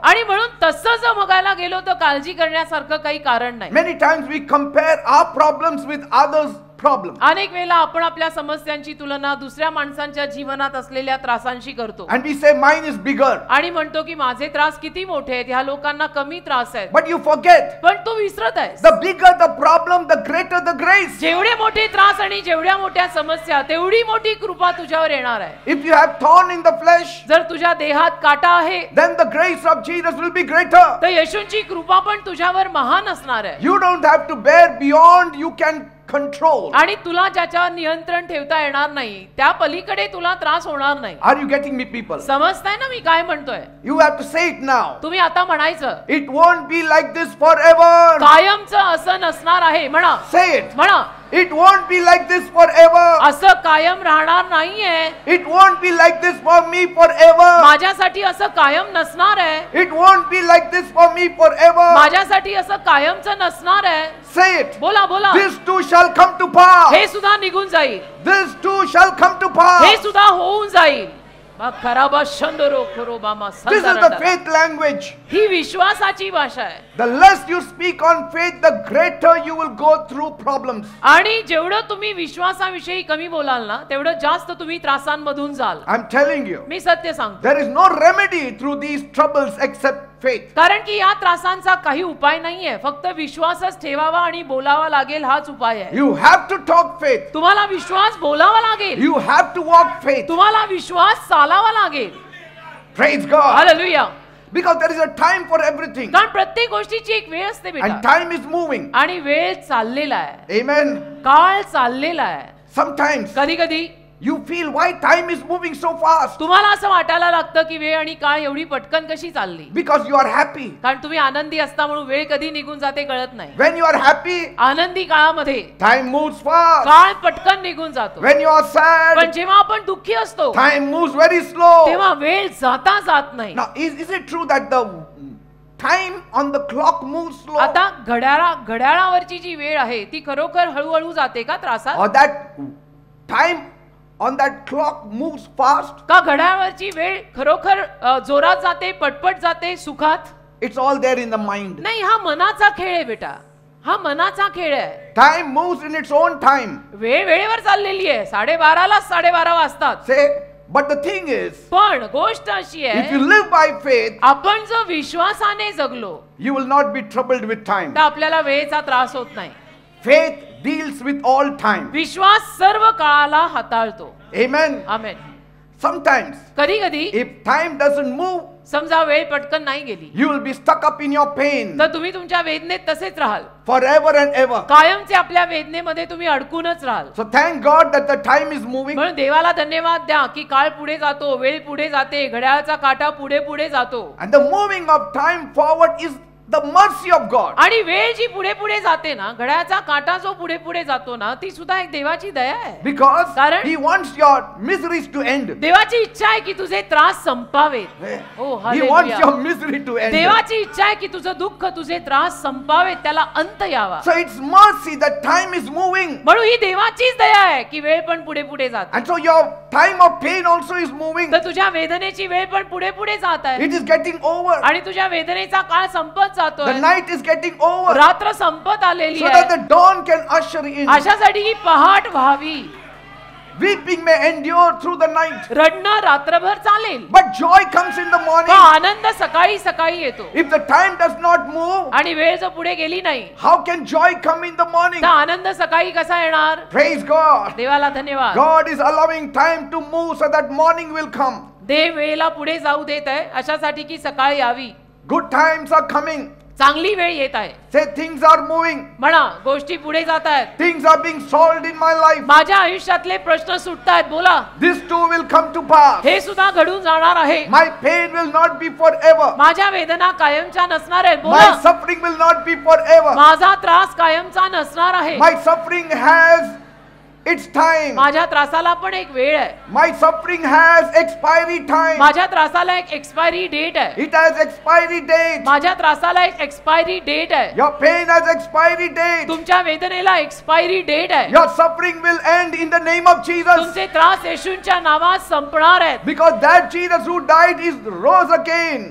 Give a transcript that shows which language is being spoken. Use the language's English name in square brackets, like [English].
[Marathi] आणि म्हणून तसं जर बघायला गेलो तर काळजी करण्यासारखं काही कारण नाही. [English] Many times we compare our problems with others' problems. [Marathi] अनेक वेळेला आपण आपल्या समस्यांची तुलना दुसऱ्या माणसांच्या जीवनात असलेल्या त्रासांशी करतो. [English] And we say mine is bigger. [Marathi] आणि म्हणतो की माझे त्रास किती मोठे आहेत, ह्या लोकांना कमी त्रास आहेत. [English] But you forget, [Marathi] पण तू विसरत आहेस, [English] the bigger the problem, the greater the grace. [Marathi] जेवढे मोठे त्रास आणि जेवढ्या मोठ्या समस्या तेवढी मोठी कृपा तुझ्यावर येणार आहे. [English] If you have thorn in the flesh, [Marathi] जर तुझ्या देहात काटा आहे [English] then the grace of Jesus will be greater. [Marathi] तर येशूंची कृपा पण तुझ्यावर महान असणार आहे. [English] You don't have to bear beyond you can control. [Marathi] आणि तुला ज्याच्यावर नियंत्रण ठेवता येणार नाही त्या पलीकडे तुला त्रास होणार नाही. [English] Are you getting me, people? [Marathi] समजताय ना मी काय म्हणतोय? [English] You have to say it now. [Marathi] तुम्ही आता म्हणायचं, [English] It won't be like this forever. [Marathi] कायमचं असं नसणार आहे. म्हणा, [English] Say it. [Marathi] म्हणा, [English] It won't be like this forever. [Marathi] असं कायम राहणार नाहीये. [English] It won't be like this for me forever. [Marathi] माझ्यासाठी असं कायम नसणार आहे. [English] It won't be like this for me forever. [Marathi] माझ्यासाठी असं कायमचं नसणार आहे. [English] Say it. [Marathi] बोला बोला. [English] This too shall come to pass. [Marathi] हे सुद्धा निघून जाईल. [English] This too shall come to [Marathi] हे [English] pass. [Marathi] सुद्धा होऊन जाईल. खराबा शंदरो खरोबामा [English] This is the संदरडा. faith language. [Marathi] ही विश्वासाची भाषा आहे. [English] The less you speak on faith, the greater you will go through problems. [Marathi] आणि जेवढं तुम्ही विश्वासाविषयी कमी बोलाल ना तेवढं जास्त तुम्ही त्रासांमधून जाल. [English] I'm telling you, [Marathi] मी सत्य सांगतो. [English] there is no remedy through these troubles except faith. [Marathi] कारण की या त्रासांचा काही उपाय नाहीये, फक्त विश्वासच ठेवावा आणि बोलावा लागेल हाच उपाय आहे. [English] You have to talk faith. [Marathi] तुम्हाला विश्वास बोलावा लागेल. [English] You have to walk faith. [Marathi] तुम्हाला विश्वास चालावा लागेल. [English] Praise God. [Marathi] Hallelujah. [English] Because there is a time for everything. [Marathi] कारण प्रत्येक गोष्टीची एक वेळ असते [English] And [Marathi] बेटा. [English] time is moving. [Marathi] आणि वेळ चाललेला आहे. [English] Amen. [Marathi] काळ चाललेला आहे. [English] Sometimes [Marathi] कधी कधी [English] you feel why time is moving so fast. [Marathi] तुम्हाला असं वाटायला लागतं की वेळ आणि काळ एवढी पटकन कशी चालली. [English] Because you are happy. [Marathi] कारण तुम्ही आनंदी असता म्हणून वेळ कधी निघून जाते कळत नाही. [English] When you are happy, [Marathi] आनंदी काळामध्ये [English] time moves fast. [Marathi] काळ पटकन निघून जातो. [English] When you are [Marathi] पण [English] sad, [Marathi] जेव्हा आपण दुःखी असतो [English] time moves very slow. [Marathi] तेव्हा वेळ जाता जात नाही. [English] Now, is it true that the time on the clock moves slow? [Marathi] आता घड्याळावरची जी वेळ आहे ती खरोखर हळूहळू जाते का त्रासात? [English] Or that time on that clock moves fast? [Marathi] का घड्याळावरची वेळ खरोखर जोरात जाते, पटपट जाते, सुखात? [English] It's all there in the mind. [Marathi] नाही, हा मनाचा खेळ आहे बेटा. हा मनाचा खेळ आहे. [English] Time moves in its own time. [Marathi] वेळ वेळेवर चाललेली आहे. 12:30ला 12:30 वाजतात. [English] Say, but the thing is, [Marathi] पण गोष्ट अशी [English] if [Marathi] आहे, [English] you live by faith, [Marathi] आपण जर विश्वासाने जगलो [English] you will not be troubled with time. [Marathi] तर आपल्याला वेळेचा त्रास होत नाही. [English] Faith deals with all time. [Marathi] विश्वास सर्व काळाला हाताळतो. [English] Amen. [Marathi] आमेन. [English] Sometimes, [Marathi] कधी कधी [English] if time doesn't move, [Marathi] समजा वेळ पटकन नाही गेली [English] you will be stuck up in your pain [Marathi] तर तुम्ही तुमच्या वेदनेत तसेच राहाल. [English] forever and ever. [Marathi] कायमचे आपल्या वेदनेमध्ये तुम्ही अडकूनच राहाल. [English] So thank God that the time is moving. [Marathi] म्हणून देवाला धन्यवाद द्या की काळ पुढे जातो, वेळ पुढे जाते, घड्याळाचा काटा पुढे पुढे जातो. [English] And the moving of time forward is the mercy of God. [Marathi] आणि वेळ जी पुढे पुढे जाते ना, घड्याचा काटा जो पुढे पुढे जातो ना, ती सुद्धा एक देवाची दया आहे. [English] Because [Marathi] कारण [English] He wants your miseries to end. [Marathi] देवाची इच्छा आहे की तुझे त्रास संपावेत. ओ [English] He wants [Marathi] hallelujah. [English] your misery to end. [Marathi] देवाची इच्छा आहे की तुझं दुःख, तुझे त्रास संपावेत, त्याला अंत यावा. [English] So it's mercy that time is moving. [Marathi] म्हणून ही देवाचीच दया आहे की वेळ पण पुढे पुढे जाते. [English] And so your time of pain also is moving. [Marathi] तर तुझ्या वेदनेची वेळ पण पुढे पुढे जात आहे. [English] It is getting over. [Marathi] आणि तुझ्या वेदनेचा काळ संपत [English] The [Marathi] जातोय. [English] night is getting over. [Marathi] रात्र संपत आलेली [English] So that [Marathi] आहे. [English] the dawn can usher in. [Marathi] अशासाठी ही पहाट व्हावी. [English] Weeping may endure through the night, [Marathi] रडणं रात्रभर चालेल, [English] but joy comes in the [Marathi] पण [English] morning. [Marathi] आनंद सकाळी सकाळी येतो. [English] If the time does not move, [Marathi] आणि वेळ जर पुढे गेली नाही [English] how can joy come in the morning? [Marathi] तर आनंद सकाळी कसा येणार? [English] Praise God. [Marathi] देवाला धन्यवाद. [English] God is allowing time to move so that morning will come. [Marathi] देव वेळेला पुढे जाऊ देत आहे अशासाठी की सकाळी यावी. [English] Good times are coming. [Marathi] चांगली वेळ येत आहे. [English] Say things are moving. [Marathi] म्हणा गोष्टी पुढे जात आहेत. [English] Things are being solved in my life. [Marathi] माझ्या आयुष्यातले प्रश्न सुटतायत. बोला, [English] This too will come to pass. [Marathi] हे सुद्धा घडून जाणार आहे. [English] My pain will not be forever. [Marathi] माझ्या वेदना कायमच्या नसणार आहेत. [English] My [Marathi] बोला, [English] suffering will not be forever. [Marathi] माझा त्रास कायमचा नसणार आहे. [English] My suffering has its time. [Marathi] माझ्या त्रासाला पण एक वेळ आहे. [English] My suffering has expiry time. [Marathi] माझ्या त्रासाला एक एक्सपायरी डेट आहे. [English] It has expiry date. [Marathi] माझ्या त्रासाला एक एक्सपायरी डेट आहे. [English] Your pain has expiry date. [Marathi] तुमच्या वेदनेला एक्सपायरी डेट आहे. [English] Your suffering will end in the name of Jesus. [Marathi] तुमचे त्रास येशूंच्या नावात संपणार आहेत. [English] Because that Jesus who died is rose again.